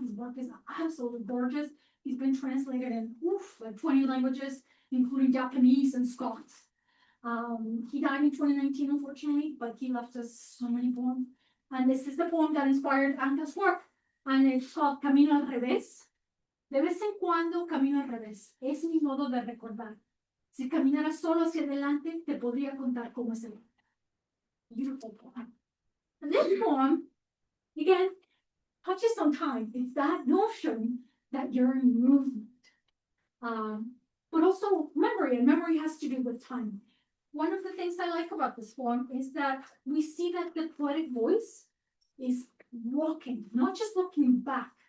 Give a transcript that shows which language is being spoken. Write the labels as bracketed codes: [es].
[en] His work is absolutely gorgeous. He's been translated in like 20 languages, including Japanese and Scots. He died in 2019, unfortunately, but he left us so many poems. And this is the poem that inspired Anka's work. And it's called Camino al Revés. [es] De vez en cuando camino al revés. Es mi modo de recordar. Si caminara solo hacia adelante, te podría contar cómo es el. [en] Beautiful poem. And this poem, again, touches on time. It's that notion that you're in movement. But also memory, and memory has to do with time. One of the things I like about this poem is that we see that the poetic voice is walking, not just looking back.